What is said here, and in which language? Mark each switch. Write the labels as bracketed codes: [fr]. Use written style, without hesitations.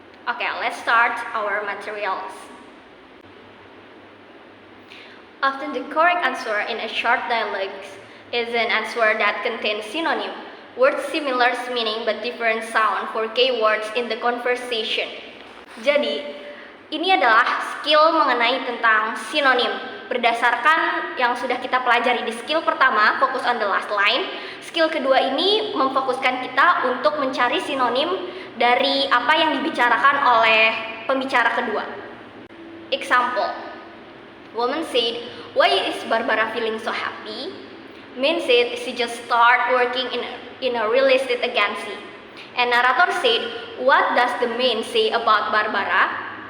[en] Okay, let's start our materials. Often the correct answer in a short dialogue is an answer that contains synonym, words similar meaning but different sound for keywords in the conversation. [id] Jadi, ini adalah skill mengenai tentang sinonim. Berdasarkan yang sudah kita pelajari di skill pertama, [en] focus on the last line, [id] skill kedua ini memfokuskan kita untuk mencari sinonim dari apa yang dibicarakan oleh pembicara kedua. [en] Example, woman said, "Why is Barbara feeling so happy?" Man said she just started working in a real estate agency. And narrator said, "What does the man say about Barbara?"